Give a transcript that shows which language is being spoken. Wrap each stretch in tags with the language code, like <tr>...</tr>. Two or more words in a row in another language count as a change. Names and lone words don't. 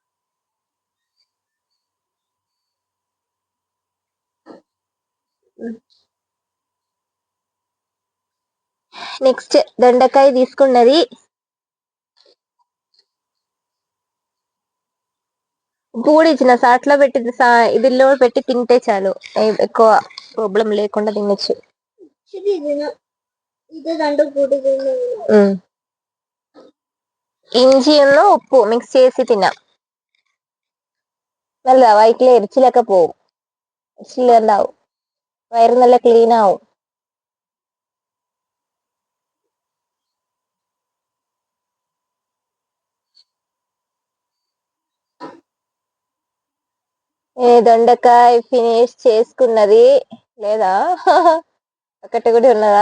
<te>నెక్స్ట్ దొండకాయ తీసుకున్నది. ఉప్పు కూడా ఇచ్చిన సాట్లో పెట్టి ఇదిలో పెట్టి తింటే చాలు, ఎక్కువ ప్రాబ్లం లేకుండా తినొచ్చు.</te> <ml>ഇഞ്ചി ഒന്ന് ഉപ്പു മിക്സ് చేసి തിന്നാം. നല്ല വയറ്റിലെ എരിച്ചിലൊക്കെ പോവും, എരിച്ചിലുണ്ടാവും, വയറ് നല്ല ക്ലീൻ ആവും.</ml> <te>దొండకాయ ఫినిష్ చేసుకున్నది లేదా? ఒకటి కూడా ఉన్నదా?</te>